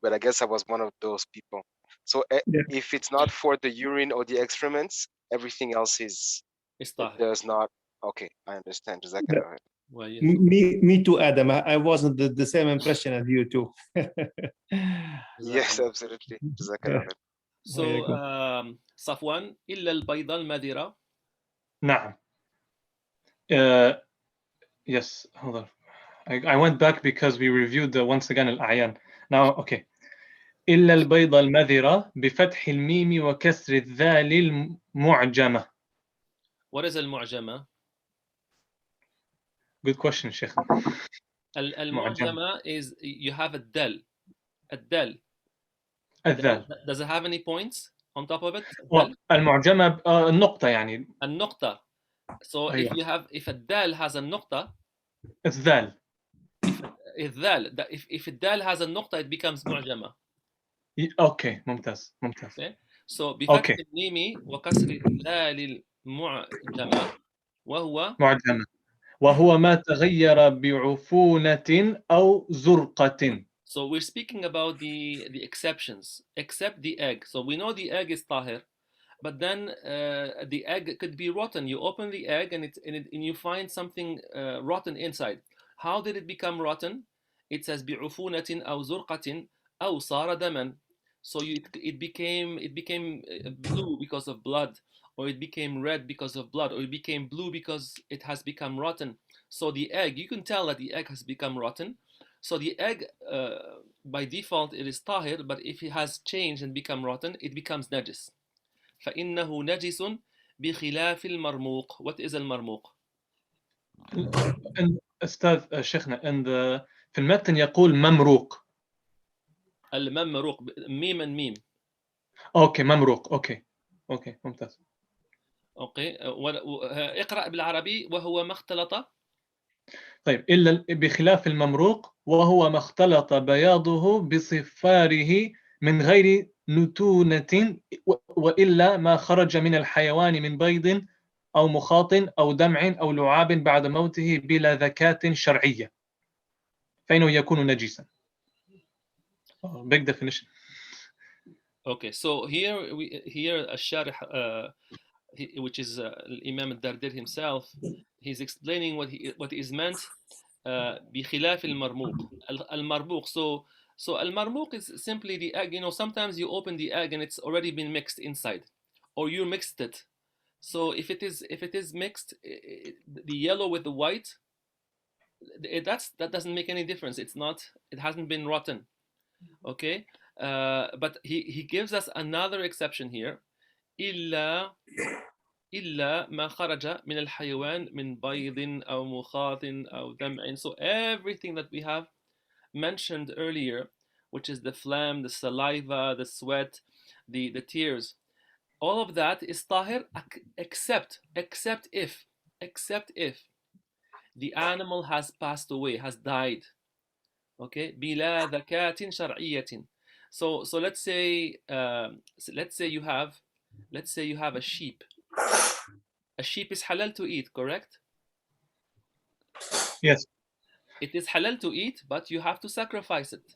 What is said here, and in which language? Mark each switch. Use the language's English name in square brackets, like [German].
[English] But I guess I was one of those people. So if it's not for the urine or the excrements, everything else is does not. Okay, I understand. Jazakallah khair. Well, yes. Me too, Adam. I wasn't the same impression as you too. Yes, absolutely. Jazakallah khair. [Arabic] So, Safwan, إلا البيضة المذرة. نعم. [English] Yes, hold on. I went back because we reviewed once again الأعيان. Now, okay. [Arabic] إلا البيضة المذرة بفتح الميم وكسر الذال المعجمة. [English] What is المعجمة? Good question, Sheikh. المعجمة is you have a dal. [Arabic] الدال. [English] Does it have any points on top of it? [Arabic] المعجمة النقطة يعني. النقطة. [English] So if a dal has a نقطة, it's ذال. If a dal has a نقطة, it becomes معجمة. [Arabic] Okay, ممتاز. [English] Okay. [Arabic] So بفتح الميم وكسر الذال المعجمة وهو ما تغير بعفونة أو زرقة. [English] So we're speaking about the exceptions, except the egg. So we know the egg is tahir, but then the egg could be rotten. You open the egg and you find something rotten inside. How did it become rotten? It says [Arabic] بعفونة أو زرقة أو صار دما. [English] So it became blue because of blood, or it became red because of blood, or it became blue because it has become rotten. So the egg, you can tell that the egg has become rotten. So the egg, by default, it is tahir, but if it has changed and become rotten, it becomes najis. [Arabic] فإنه نجس بخلاف المرموق. [English] What is [Arabic] المرموق? أستاذ شيخنا في المتن يقول ممروق. الممروق ميما ميم. [English] okay [Arabic] ممروق. اوكي ممتاز. [English] okay [Arabic] اقرأ بالعربي. وهو ما اختلط. طيب إلا بخلاف الممروق وهو ما اختلط بياضه بصفاره من غير نتونة وإلا ما خرج من الحيوان من بيض أو مخاط أو دمع أو لعاب بعد موته بلا ذكاة شرعية فإنه يكون نجسا. [English] Big definition. Okay, so here الشارح which is Imam al-Dardir himself, he's explaining what is meant [Arabic] بخلاف المرموق. المرموق. [English] So al-marmuq is simply the egg. You know, sometimes you open the egg and it's already been mixed inside, or you mixed it. So if it is mixed, the yellow with the white, that doesn't make any difference. It hasn't been rotten. Okay, but he gives us another exception here. [Arabic] إلا ما خرج من الحيوان من بيض أو مخاط أو دمع. [English] So everything that we have mentioned earlier, which is the phlegm, the saliva, the sweat, the tears, all of that is tahir, except if the animal has passed away, has died. [Arabic] Okay, بلا ذكاة شرعية. [English] So let's say you have a sheep. A sheep is halal to eat, correct? Yes. It is halal to eat, but you have to sacrifice it.